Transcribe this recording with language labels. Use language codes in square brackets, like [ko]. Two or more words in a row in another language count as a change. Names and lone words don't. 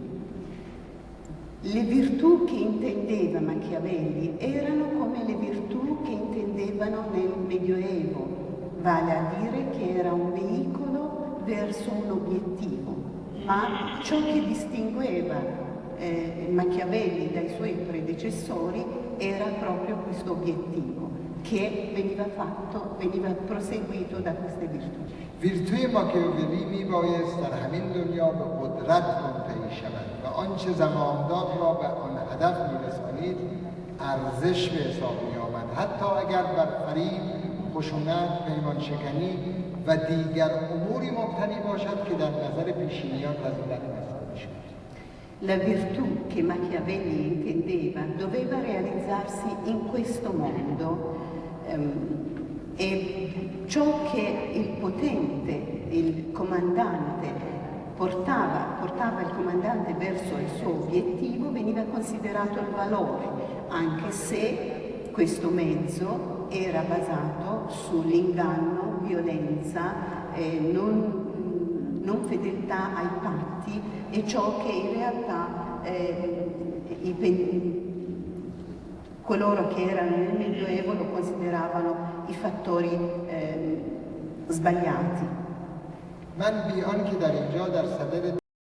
[it] Le virtù che intendeva Machiavelli erano come le virtù che intendevano nel Medioevo, vale a dire che era un veicolo verso un obiettivo, ma ciò che distingueva Machiavelli dai suoi predecessori era proprio questo obiettivo che veniva proseguito da queste virtù. [fa] ویرتوی ماکیاولی میبایست در همین دنیا به قدرت منتهی شود و آنچه زمامداد را به آن هدف میرسانید ارزش به حساب میآمد، حتی اگر بر فریب، خشونت، پیمان شکنی و دیگر اموری مبتنی باشد که در نظر پیشینیان فضیلت محسوب میشد. [it] La virtù che Machiavelli intendeva doveva realizzarsi in questo mondo e ciò che il potente, il comandante portava il comandante verso il suo obiettivo veniva considerato il valore, anche se questo mezzo era basato sull'inganno, violenza, non fedeltà ai patti e ciò che in realtà coloro che erano nel Medioevo lo consideravano i fattori sbagliati. [fa] من بی آنکه در اینجا در صدد